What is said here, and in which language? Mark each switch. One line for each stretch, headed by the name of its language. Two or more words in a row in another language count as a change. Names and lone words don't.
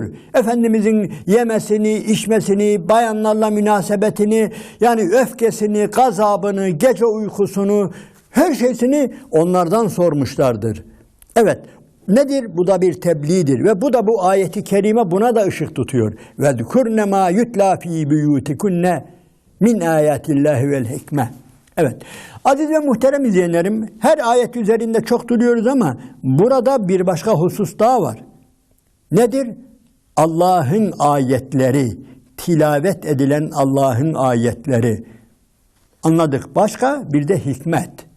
Turkish: Efendimizin yemesini, içmesini, bayanlarla münasebetini, yani öfkesini, gazabını, gece uykusunu, her şeysini onlardan sormuşlardır. Evet, nedir? Bu da bir tebliğdir ve bu da bu ayeti kerime buna da ışık tutuyor.
Arabic: وَذْكُرْنَ مَا يُتْلَى ف۪ي بُيُوتِكُنَّ مِنْ آيَاتِ اللّٰهِ وَالْحِكْمَةِ.
Turkish: Evet, aziz ve muhterem izleyenlerim, her ayet üzerinde çok duruyoruz ama burada bir başka husus daha var. Nedir? Allah'ın ayetleri, tilavet edilen Allah'ın ayetleri. Anladık. Başka bir de hikmet.